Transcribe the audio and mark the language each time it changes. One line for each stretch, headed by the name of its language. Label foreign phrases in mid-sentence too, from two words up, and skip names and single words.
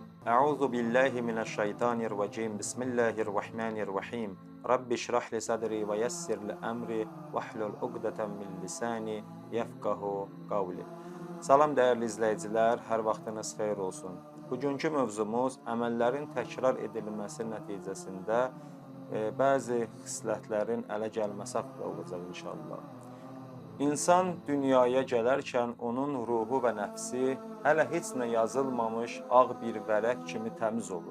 Arabic: أعوذ بالله من الشيطان الرجيم. بسم الله الرحمن الرحيم. رب اشرح لي صدري ويسر لي أمري واحلل عقدة من لساني يفقهوا قولي.
Azerbaijani: Salam dəyərli izləyicilər, hər vaxtınız xeyir olsun. Bugünkü mövzumuz əməllərin təkrar edilməsi nəticəsində bəzi xislətlərin ələ gəlməsi haqqında olacaq inşallah. İnsan dünyaya gələrkən onun ruhu və nəfsi hələ heç nə yazılmamış ağ bir vərəq kimi təmiz olur.